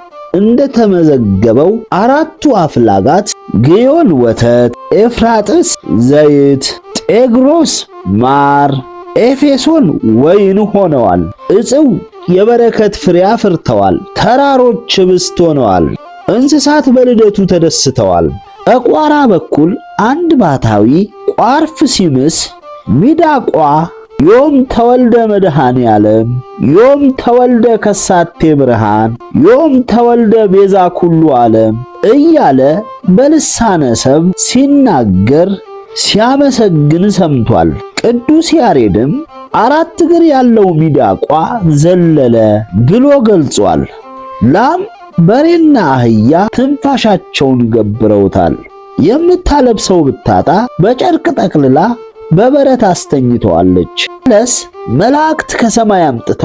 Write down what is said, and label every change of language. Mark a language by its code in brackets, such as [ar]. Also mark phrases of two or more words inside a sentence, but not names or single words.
[am] እንደተመዘገበው 4ቱ አፍላጋት ግዮን ወተት፣ ኤፍራጥስ ዘይት፣ ጤግሮስ ማር፣ ኤፌሶን ወይን ሆነዋል። ዕፅው የበረከት ፍሬ አፍርተዋል። ተራሮች ህብስት ሆነዋል። እንስሳት በልደቱ ተደስተዋል። በቋራ በኩል አንድ ባታዊ ቋርፍ ሲምስ ሚዳቋ [gez] ዮም ተወልደ መድኃኔ ዓለም፣ ዮም ተወልደ ከሳቴ ብርሃን፣ ዮም ተወልደ ቤዛ ኩሉ ዓለም [am] እያለ በልሳነ ሰብ ሲናገር ሲያመሰግን ሰምቷል። ቅዱስ ያሬድም 4 እግር ያለው ሚዳቋ ዘለለ ብሎ ገልጿል። ላም በሬና አህያ ትንፋሻቸውን ገብረውታል። የምታለብሰው ብታጣ በጨርቅ ጠቅልላ በበረት አስተኝተዋለች። ለስ መላእክት ከሰማይ አምጥተው